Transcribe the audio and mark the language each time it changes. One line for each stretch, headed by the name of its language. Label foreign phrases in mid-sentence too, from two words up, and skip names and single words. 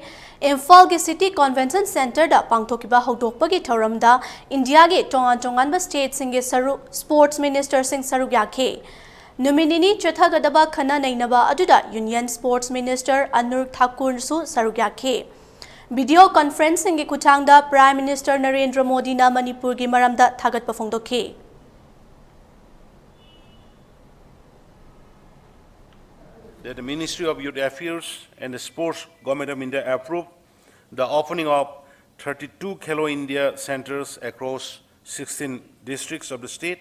Manipuri: Imphal City Convention Center da pangthokiba houkhre thoramda India gi tongan state singe saru
English: sports minister
Manipuri: sing saru yakhe. Numinini chuthagadaba khana nainaba aduda Union Sports Minister Anur Thakur su saru yakhe.
English: Video conferencing
Manipuri: ki kuchangda Prime Minister Narendra Modi na Manipur gi maramda thagatpa phongdokkhre.
English: That the Ministry of Youth Affairs and the Sports Government of India approved the opening of 32 Khelo India centers across 16 districts of the state.